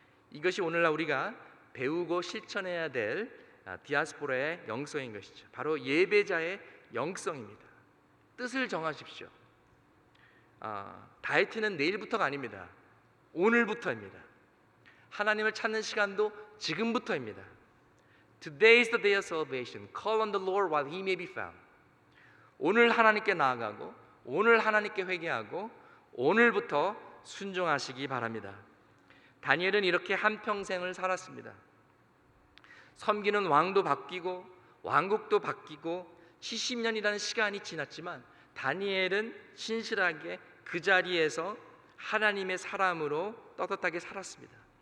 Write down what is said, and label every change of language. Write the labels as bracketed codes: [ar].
[ko] 이것이 오늘날 우리가 배우고 실천해야 될 디아스포라의 영성인 것이죠. 바로 예배자의 영성입니다. 뜻을 정하십시오. 다이어트는 내일부터가 아닙니다. 오늘부터입니다. 하나님을 찾는 시간도 지금부터입니다. [en] Today is the day of salvation. Call on the Lord while he may be found. [ko] 오늘 하나님께 나아가고 오늘 하나님께 회개하고 오늘부터 순종하시기 바랍니다. 다니엘은 이렇게 한평생을 살았습니다. 섬기는 왕도 바뀌고 왕국도 바뀌고 70년이라는 시간이 지났지만 다니엘은 신실하게 그 자리에서 하나님의 사람으로 떳떳하게 살았습니다.